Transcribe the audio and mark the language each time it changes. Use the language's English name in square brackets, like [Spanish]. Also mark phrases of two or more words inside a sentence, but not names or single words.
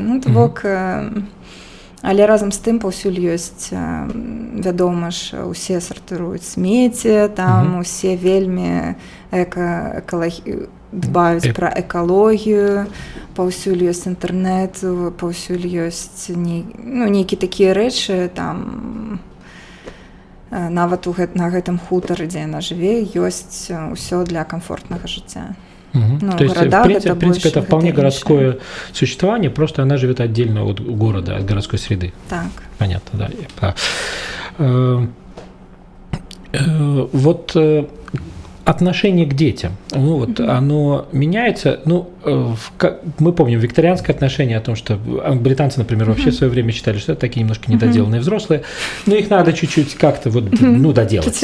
[Belarusian] Ну, то бок, але разам з тым паўсюль ёсць, вядома ж, усе сартыруюць смецце, там усе вельмі дбаюць пра экалогію, паўсюль ёсць інтэрнэт, паўсюль ёсць нейкія такія рэчы, там нават на гэтым хутары, дзе яна жыве, ёсць усё для комфортнага жыцця. [Russian] Ну, то есть, в принципе, это вполне городское существование, просто она живет отдельно от города, от городской среды. Так. Понятно, да. Вот отношение к детям, ну, вот оно меняется, ну, мы помним викторианское отношение о том, что британцы, например, вообще в свое время считали, что это такие немножко недоделанные взрослые, но их надо чуть-чуть как-то вот, ну, доделать.